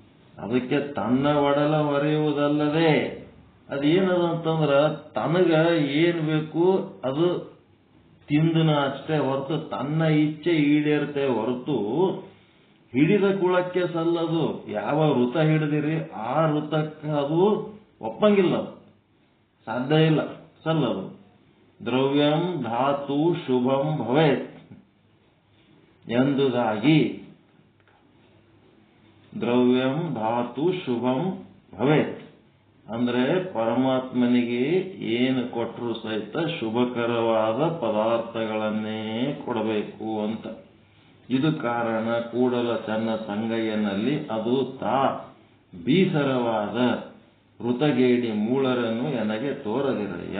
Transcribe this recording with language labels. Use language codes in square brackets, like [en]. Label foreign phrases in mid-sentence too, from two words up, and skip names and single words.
[kn] ಅದಕ್ಕೆ ತನ್ನ ಒಡಲ ಹೊರೆಯುವುದಲ್ಲದೆ ಅದೇನದ ಅಂತಂದ್ರ ತನಗ ಏನ್ ಬೇಕು ಅದು ತಿಂದನ ಅಷ್ಟೇ ಹೊರತು ತನ್ನ ಇಚ್ಛೆ ಈಡೇರುತ್ತೆ ಹೊರತು ಹಿಡಿದ ಕುಳಕ್ಕೆ ಸಲ್ಲದು. ಯಾವ ವೃತ ಹಿಡಿದಿರಿ ಆ ವೃತಕ್ಕೆ ಅದು ಒಪ್ಪಂಗಿಲ್ಲ, ಸಾಧ್ಯ ಇಲ್ಲ, ಸಲ್ಲದು. [sa] ದ್ರವ್ಯಂ ಧಾತು ಶುಭಂ ಭವೇತ್ [kn] ಎಂದುದಾಗಿ, [sa] ದ್ರವ್ಯಂ ಧಾತು ಶುಭಂ ಭವೇತ್ [kn] ಅಂದ್ರೆ ಪರಮಾತ್ಮನಿಗೆ ಏನು ಕೊಟ್ಟರು ಸಹಿತ ಶುಭಕರವಾದ ಪದಾರ್ಥಗಳನ್ನೇ ಕೊಡಬೇಕು ಅಂತ. ಇದು ಕಾರಣ ಕೂಡಲ ಚನ್ನ ಸಂಗಯ್ಯನಲ್ಲಿ ಅದು ತಾ ಬೀಸರವಾದ ಋತಗೇಡಿ ಮೂಳರನ್ನು ನನಗೆ ತೋರದಿರಯ್ಯ.